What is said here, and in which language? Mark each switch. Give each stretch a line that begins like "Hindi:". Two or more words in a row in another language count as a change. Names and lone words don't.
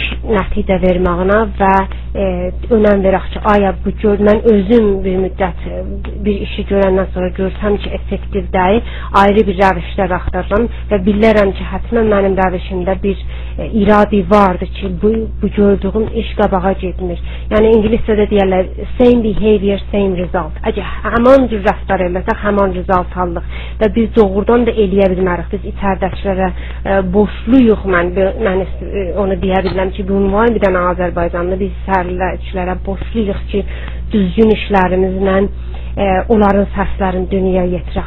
Azerbaijani: nəticə verməyinə və önəm verək ki, aya bu mən özüm bir müddət bir işi görəndən sonra görsəm ki, effektiv deyil, ayrı bir rəvişlər axtarıram və bilirəm ki, həttəmən mənim rəvişimdə bir iradi vardır ki, bu gördüyüm iş qabağa getmir. Yəni ingiliscədə deyirlər,
English: same behavior, same result.
Azerbaijani: Əgər həman cür rəftar eləsək, həman result alırıq və biz doğrudan da eləyə bilmərik. Biz içəridəkilərə boşluyuq, mən onu deyə bilirəm ki, bu ünvan bir dənə Azərbaycanlı biz sərləçilərə boşluyuq ki, düzgün işlərimizlə onların səslərini dünyaya yetirək.